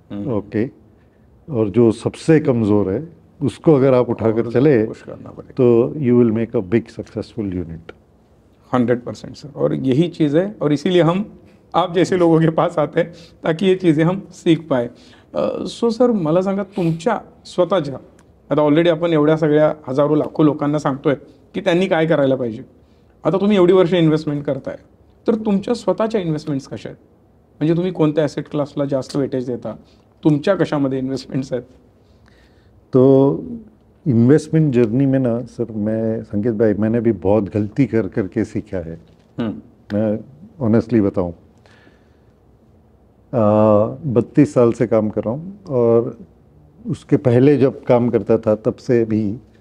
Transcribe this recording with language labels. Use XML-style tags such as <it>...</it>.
<hi>Okay, और जो सबसे कमज़ोर है उसको अगर आप उठाकर चले तो</hi> <en>You will make a big successful unit.</en> <hi>100% sir, और यही चीज़ है, और इसीलिए हम आप जैसे लोगों के पास आते हैं ताकि ये चीज़ें हम सीख पाए।</hi> <mr>सो सर, मला सांगा तुमच्या स्वतःच्या, आता ऑलरेडी आपण एवढ्या सगळ्या हजारो लाखो लोकांना सांगतोय की त्यांनी काय करायला पाहिजे, आता तुम्ही एवढी वर्ष इन्व्हेस्टमेंट करताय, तर तुमच्या स्वतःच्या इन्व्हेस्टमेंट्स कशा आहेत? म्हणजे तुम्ही कोणत्या ॲसेट क्लासला जास्त वेटेज देता, तुमच्या कशामध्ये इन्व्हेस्टमेंट्स आहेत?</mr> <hi>तो इन्वेस्टमेंट जर्नी में ना सर, मैं संकेत भाई, मैंने भी बहुत गलती कर करके सीखा है। मैं ऑनेस्टली बताऊं, 32 साल से काम कर रहा हूँ, और उसके पहले जब काम करता था तब से भी,</hi>